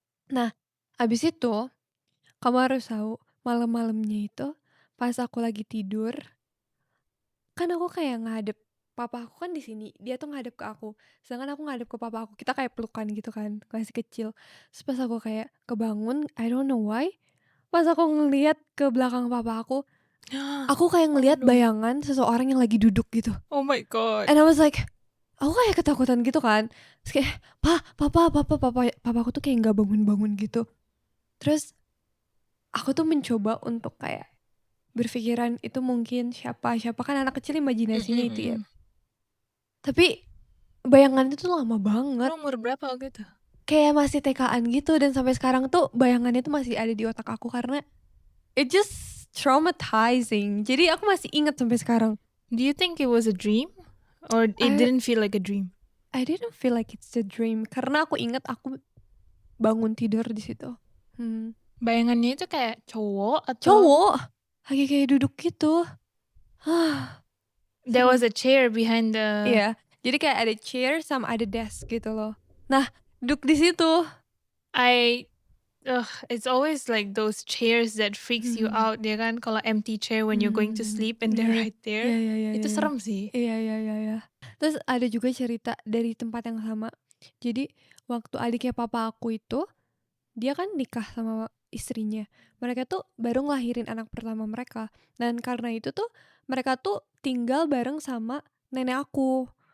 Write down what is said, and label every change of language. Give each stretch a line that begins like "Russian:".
Indonesian: Nah, abis itu kamu harus tahu malam-malamnya itu pas aku lagi tidur, kan aku kayak ngadep papa aku kan di sini, dia tuh ngadep ke aku, sedangkan aku ngadep ke papa aku, kita kayak pelukan gitu kan, masih kecil. Terus pas aku kayak kebangun,
English: I don't know why,
Indonesian: pas aku ngeliat ke belakang papa aku kayak ngeliat
English: no.
Indonesian: bayangan seseorang yang lagi duduk gitu.
English: Oh my God. And I was like,
Indonesian: aku kayak ketakutan gitu kan. Terus kayak, papa aku tuh kayak nggak bangun-bangun gitu. Terus aku tuh mencoba untuk kayak berpikiran itu mungkin siapa kan anak kecil imajinasinya itu ya. Tapi bayangan itu tuh lama banget. Lo umur berapa waktu itu? Kayak masih TK-an gitu dan sampai sekarang tuh bayangannya tuh masih ada di otak aku karena
English: it just traumatizing.
Indonesian: Jadi aku masih ingat sampai sekarang.
English: Do you think it was a dream? Or it didn't feel like a dream? I didn't feel like it's a dream
Indonesian: karena aku ingat aku bangun tidur di situ. Bayangannya itu kayak cowok atau? Cowok lagi kayak duduk gitu.
English: There was a chair behind the.
Indonesian: Iya, jadi kayak ada chair sama ada desk gitu loh. Nah, duduk di situ.
English: It's always like those chairs that freaks you out.
Indonesian: Dia kan kalau
English: empty chair when you're going to sleep and they're right there.
Indonesian: Iya. Itu serem sih. Iya. Terus ada juga cerita dari tempat yang sama. Jadi waktu adiknya papa aku itu, dia kan nikah sama istrinya. Mereka tuh baru ngelahirin anak pertama mereka. Dan karena itu tuh mereka tuh tinggal bareng sama nenek aku.